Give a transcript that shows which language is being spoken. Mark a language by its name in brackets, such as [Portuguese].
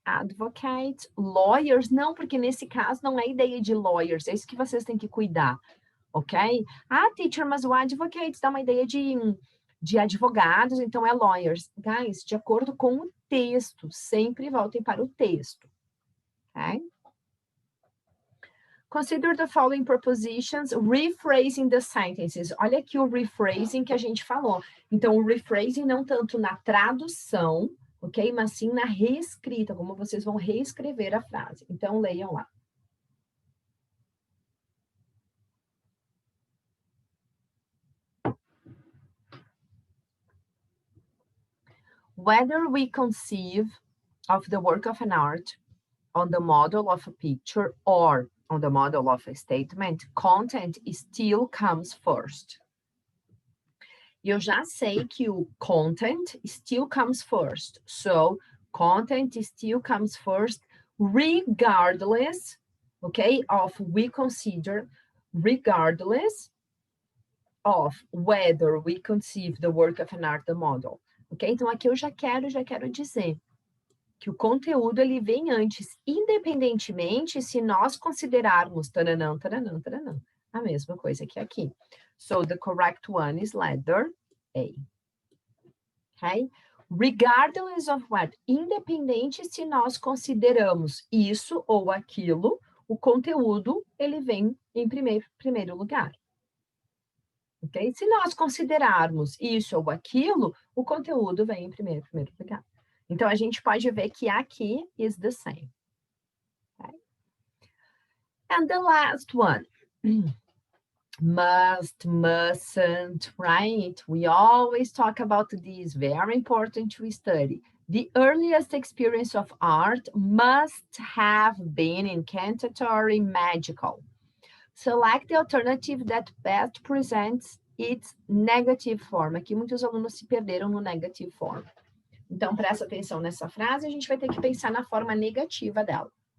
[Portuguese] Advocates, lawyers, não, porque nesse caso não é ideia de lawyers, é isso que vocês têm que cuidar, ok? Ah, teacher, mas o advocates dá uma ideia de advogados, então é lawyers. Guys, de acordo com o texto, sempre voltem para o texto, ok? [English] Consider the following propositions, rephrasing the sentences. [Portuguese] Olha aqui o rephrasing que a gente falou. Então, o rephrasing não tanto na tradução, ok? Mas sim na reescrita, como vocês vão reescrever a frase. Então, leiam lá. [English] Whether we conceive of the work of an art on the model of a picture or on the model of a statement, content still comes first. [Portuguese] E eu já sei que o [English] content still comes first. So, content still comes first regardless, okay, of we consider, regardless of whether we conceive the work of an art the model. Ok? [Portuguese] Então, aqui eu já quero dizer que o conteúdo ele vem antes, independentemente se nós considerarmos taranã, a mesma coisa que aqui. [English] So the correct one is letter A. Okay? Regardless of what, [Portuguese] independente se nós consideramos isso ou aquilo, o conteúdo ele vem em primeiro lugar. Ok? Se nós considerarmos isso ou aquilo, o conteúdo vem em primeiro lugar. Então, a gente pode ver que aqui [English] is the same. Okay? And the last one. Must, mustn't, right? We always talk about this, very important to study. The earliest experience of art must have been incantatory, magical. Select the alternative that best presents its negative form. [Portuguese] Aqui muitos alunos se perderam no negative form. Então, presta atenção nessa frase, a gente vai ter que pensar na forma negativa dela.